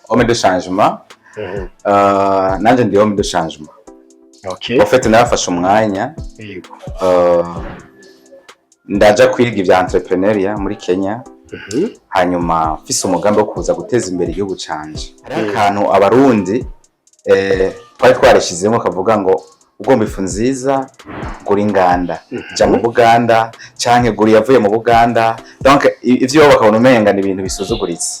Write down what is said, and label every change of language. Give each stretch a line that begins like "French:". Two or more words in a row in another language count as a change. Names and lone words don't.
French: homme de changement.
Rundi: Nanje ndi
French: homme de changement.
Rundi: Okay.
French: En fait
Rundi: narafashe umwanya ndaja kwiga ibya entrepreneuria muri Kenya. Hanyuma mfise umugambi wo kuza guteza imbere igihugu canje. Hari akantu abarundi twari twarashizemo kavuga ngo ugomba ifu nziza gura inganda ja mu Buganda canke gura yavuye mu Buganda, donc ivyo bakabona umenga ni ibintu bisuzuguritse.